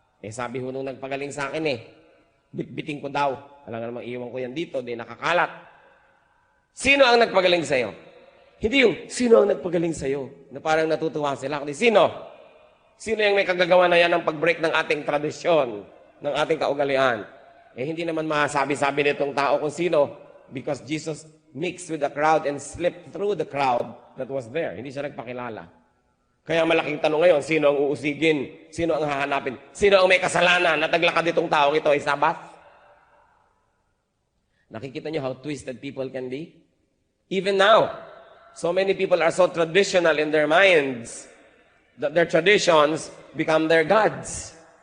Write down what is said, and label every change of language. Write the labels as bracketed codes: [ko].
[tl] Sabi ho nung nagpagaling sa akin bitbiting ko daw. Alam nga namang iwan ko yan dito, di nakakalat. Sino ang nagpagaling sa'yo? Hindi yung, sino ang nagpagaling sa'yo? Na parang natutuwa sila. Kundi, sino? Sino yung may kagagawa na yan ng pag-break ng ating tradisyon, ng ating kaugalian? Hindi naman masabi-sabi nitong tao kung sino, [en] because Jesus mixed with the crowd and slipped through the crowd that was there. [tl] Hindi siya nagpakilala. Kaya malaking tanong ngayon, sino ang uusigin? Sino ang hahanapin? Sino ang may kasalanan na taglakad itong taong ito ay Sabat? Nakikita niyo [en] how twisted people can be? Even now, so many people are so traditional in their minds that their traditions become their gods.